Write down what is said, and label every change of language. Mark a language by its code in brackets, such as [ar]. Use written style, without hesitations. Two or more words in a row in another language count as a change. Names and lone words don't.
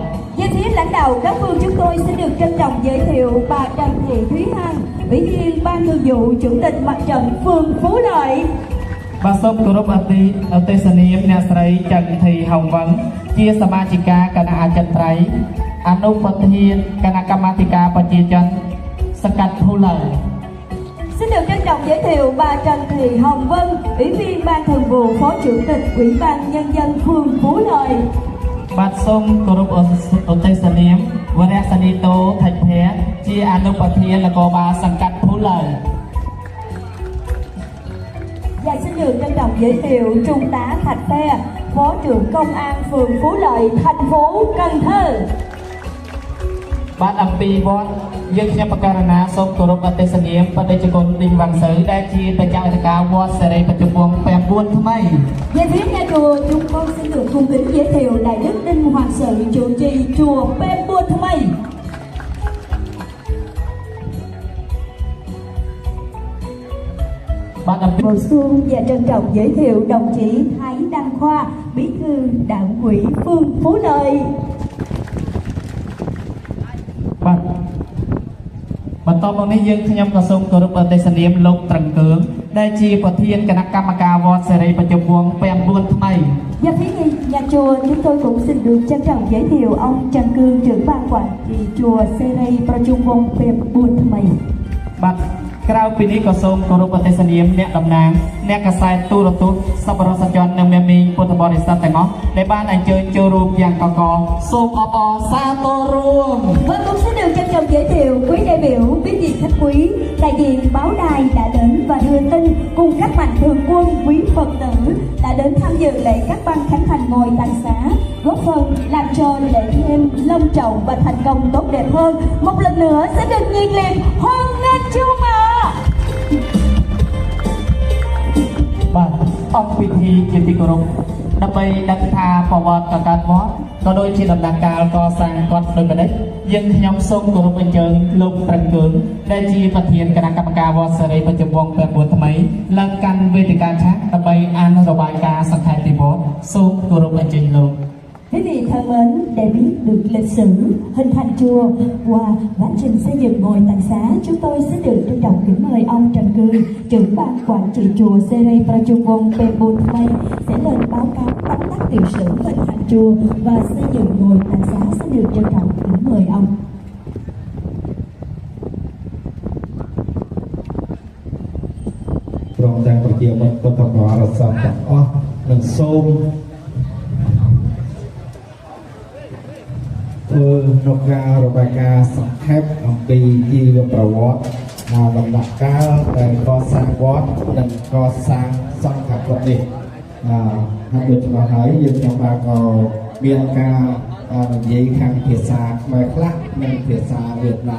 [vi] Về phía lãnh đạo các phương, chúng tôi xin được trân trọng giới thiệu bà Trần Thị Thúy Hằng, Ủy viên Ban Thường vụ Chủ tịch Mặt trận phường Phú Lợi. [km] បាទសូមគោរពអទេសនាមអ្នកស្រីចន្ទធីហងវង្សជាសមាជិកាគណៈអចិន្ត្រៃយ៍អនុប្រធានគណៈកម្មាធិការប្រជាជនសង្កាត់ភូឡើយ [vi] Xin được trân trọng giới thiệu bà Trần Thị Hồng Vân, Ủy viên Ban Thường vụ Phó Chủ tịch Ủy ban Nhân dân phường Phú Lợi. [km] បាទសូមគោរពអទេសនាមវរៈសនីតូថច្ភៈជាអនុប្រធាននគរបាលសង្កាត់ភូឡើយ [vi] Và xin được trân trọng giới thiệu Trung tá Thạch Phe, Phó trưởng Công an phường Phú Lợi, thành phố Cần Thơ. [km] បាទអំពីវត្តយើងខ្ញុំប្រកាសណាសូមគោរពអទេសនាមបដិជគុណឌីងវ៉ាន់សឺដែលជាប្រចាំអធិការវត្តសេរីបច្ចុប្បន្ន9ថ្មី [vi] Về phía nhà chùa, chúng con xin được cung kính giới thiệu Đại đức Đinh Hoàng Sự, chủ trì chùa Pem Buôn Thmây. [km] បាទអំពី [vi] Bồi xuông và trân trọng giới thiệu đồng chí Thái Đăng Khoa, Bí thư Đảng ủy phường Phú Lợi. [km] បាទបន្តមកនេះយើងខ្ញុំក៏សូមគោរពអទេសនាមលោកត្រឹងគឿងដែលជាប្រធានគណៈកម្មការវត្តសេរីបច្ចុប្បន្ន9ថ្មី [vi] Và phía nhà chùa, chúng tôi cũng xin được trân trọng giới thiệu ông Trần Cương, trưởng ban quản trị chùa Seray Prachungwong Pem Buôn Thmây. [km] បាទក្រៅពីនេះក៏សូមគោរពប្រទេសនាមអ្នកតំណាងអ្នកកសែតទូរទស្សន៍សប្បុរសជននិងមេមីពុទ្ធបរិស័ទទាំងអស់ដែលបានអញ្ជើញចូលរួមយ៉ាងកកសូមអបអរសាទររួម [vi] Vâng, cũng xin được trân trọng giới thiệu quý đại biểu, quý vị khách quý, đại diện báo đài đã đến và đưa tin cùng các mạnh thường quân, quý Phật tử đã đến tham dự lễ cắt băng khánh thành ngôi tàng xá, góp phần làm cho lễ thêm long trọng và thành công tốt đẹp hơn. Một lần nữa sẽ được nhiệt liệt hoan nghênh chung ạ. [km] បាទអង្គពិធីជាទីគោរពដើម្បីដឹងថាប្រវត្តិកាលវត្តក៏ដូចជាដំណាក់កាលកសាងគាត់ដូចម្ដេចយើងខ្ញុំសូមគោរពអញ្ជើញលោកប្រឹងគឿងដែលជាប្រធានគណៈកម្មការវត្តសេរីប្រជុំវង្សពេល4ថ្មីឡើងកាន់វេទិកាឆាកដើម្បីអានរបាយការណ៍សង្ខេបពីវត្តសូមគោរពអញ្ជើញលោក [vi] Quý vị thân mến, để biết được lịch sử hình thành chùa qua quá trình xây dựng ngôi tàng xá, chúng tôi sẽ được trân trọng kính mời ông Trần Cương, trưởng ban quản trị chùa Seray Prachuvong Pebun Thmay sẽ lên báo cáo tóm tắt tiểu sử hình thành chùa và xây dựng ngôi tàng xá sẽ được trân trọng kính mời ông. [km] ព្រមទាំងប្រជាមិត្តពុទ្ធបរិស័ទទាំងអស់និងសូមធ្វើនៅ ការរបាយការណ៍សង្ខេបអំពីជីវប្រវត្តិដំណាក់កាលដែលកសាងវត្តនិងកសាងសង្ឃវត្តនេះហើយដូចជាហើយយើងខ្ញុំបានក៏មានការនិយាយខាងភាសាខ្មែរខ្លះនិងភាសាវៀតណាម